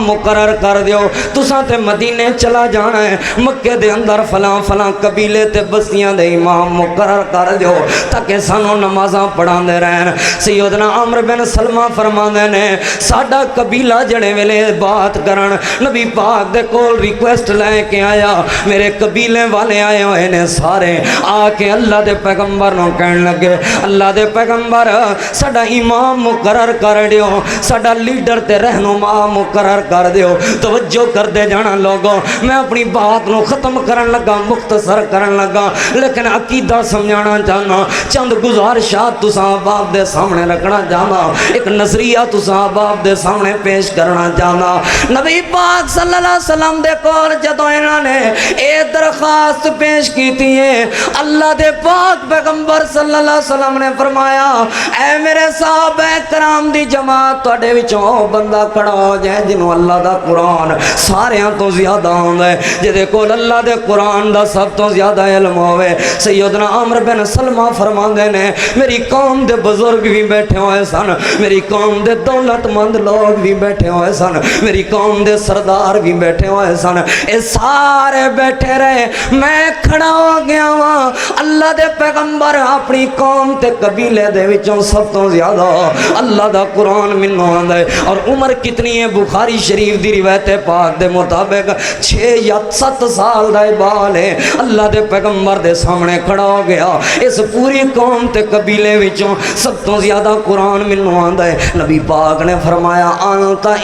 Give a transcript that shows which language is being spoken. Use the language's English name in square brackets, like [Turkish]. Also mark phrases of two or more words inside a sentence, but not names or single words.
[Punjabi] مقرر کر دیو تساں تے مدینے چلا جانا ہے مکے دے اندر فلاں فلاں قبیلے تے بستیاں دے امام مقرر کر دیو تاکہ سانو نمازاں پڑھان دے رہن سیدنا عمرو بن سلمہ فرماندے نے ساڈا قبیلہ جڑے ویلے بات کرن نبی پاک دے کول ریکویسٹ لے کے آیا میرے قبیلے والے آئے ہوئے نے سارے آ کے اللہ دے پیغمبر نو کہن لگے اللہ دے پیغمبر ساڈا امام مقرر کر دیو ساڈا لیڈر تے رہنما مقرر کر دیو توجہ کر دے جانا لوگوں میں اپنی بات نو ختم کرن لگا مختصر کرن لگا لیکن عقیدہ سمجھانا چاہنا چند گزارشات تساں احباب دے سامنے رکھنا چاہنا ایک نظریہ تساں احباب دے سامنے پیش کرنا چاہنا نبی پاک [Arabic] صلی اللہ علیہ وسلم [Punjabi] دے کول جدو انہاں نے اے درخواست [Urdu] پیش کی تھی [Punjabi] اللہ دے پاک پیغمبر صلی اللہ علیہ وسلم نے فرمایا اے میرے صحابہ کرام دی جماعت تواڈے وچوں بندہ کھڑا ہو جائے جنوں اللہ دا قرآن ساریاں تو زیادہ ہوندا ہے جدے کول اللہ دے قرآن دا سب تو زیادہ علم علم ہوئے سیدنا عمرو بن سلمہ فرماندے نے میری قوم دے بزرگ بھی بیٹھے ہوئے سن میری قوم دے دولت مند لوگ بھی بیٹھے ہوئے سن میری قوم دے سردار بھی بیٹھے ہوئے سن اے سارے بیٹھے رہے میں کھڑا ہو گیا ہاں اللہ دے پیغمبر اپنی قوم تے قبیلے دے وچوں سب تو زیادہ اللہ دا قرآن منوں آندا ہے [Urdu] اور عمر کتنی ہے [Punjabi] بخاری شریف دی روایت پاک دے مطابق 6 یا 7 سال دا بال ہے اللہ دے پیغمبر دے سامنے کھڑا ہو گیا اس پوری قوم تے قبیلے وچوں سب تو زیادہ قرآن منوں آندا ہے نبی پاک نے فرمایا انت